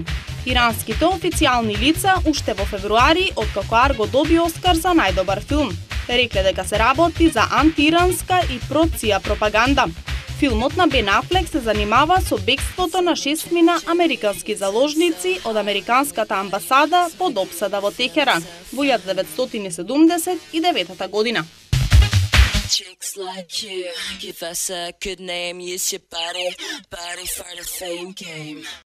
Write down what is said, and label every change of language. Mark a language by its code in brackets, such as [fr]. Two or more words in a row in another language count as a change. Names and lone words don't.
[mk] Иранските официјални лица уште во февруари, откако Арго доби Оскар за најдобар филм, рекле дека се работи за антииранска и проција пропаганда. Филмот на Бен Афлек се занимава со бегството на 6 американски заложници од американската амбасада под опсада во Техеран во 1979 година. [en] Chicks like you, give us a good name, use your body for the fame game.